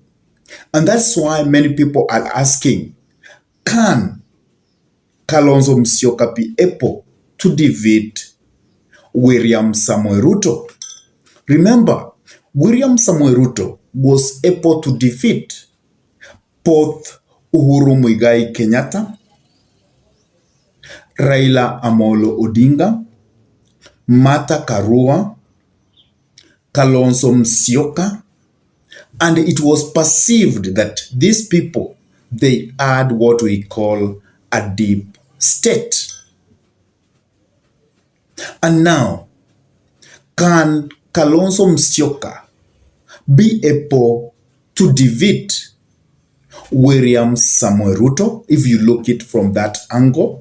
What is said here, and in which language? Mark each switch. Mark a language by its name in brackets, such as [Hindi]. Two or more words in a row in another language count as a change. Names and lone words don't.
[English] And that's why many people are asking, can Kalonzo Musyoka be able to defeat William Samoei Ruto? Remember, William Samoei Ruto was able to defeat both Uhuru Muigai Kenyatta, Raila Amolo Odinga, Martha Karua, Kalonzo Musyoka, and it was perceived that these people, they had what we call a deep state. And now, can Kalonzo Musyoka be able to defeat William Samoei Ruto, if you look it from that angle?